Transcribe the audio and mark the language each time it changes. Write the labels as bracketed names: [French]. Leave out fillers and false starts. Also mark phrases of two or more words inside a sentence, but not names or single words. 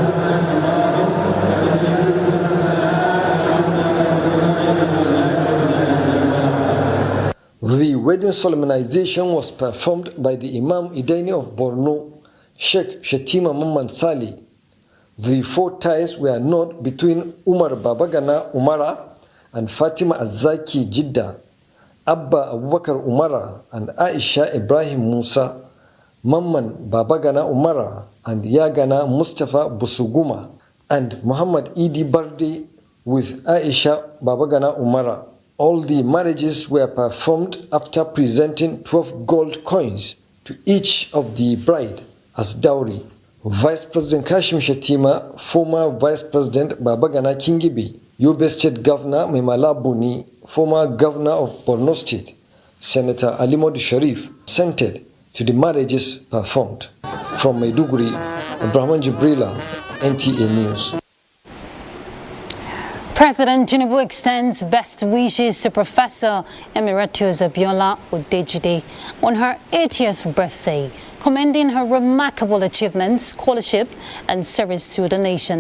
[English] The wedding solemnization was performed by the Imam Idaini of Borno, Sheikh Shettima Mamman Sali. The 4 ties were not between Umar Babagana Umara and Fatima Azaki Jidda, Abba Abubakar Umara and Aisha Ibrahim Musa, Mamman Babagana Umara and Yagana Mustafa Busuguma, and Muhammad Idi Bardi with Aisha Babagana Umara. All the marriages were performed after presenting 12 gold coins to each of the bride as dowry. Vice President Kashim Shettima, former Vice President Babagana Kingibi, Yobe State Governor Memala Buni, former Governor of Borno State, Senator Alimod Sharif, assented to the marriages performed. From Maiduguri, Abraham Jibrila, NTA News. President Tinubu extends best wishes to Professor Emeritus Abiola Odejide on her 80th birthday, commending her remarkable achievements, scholarship, and service to the nation.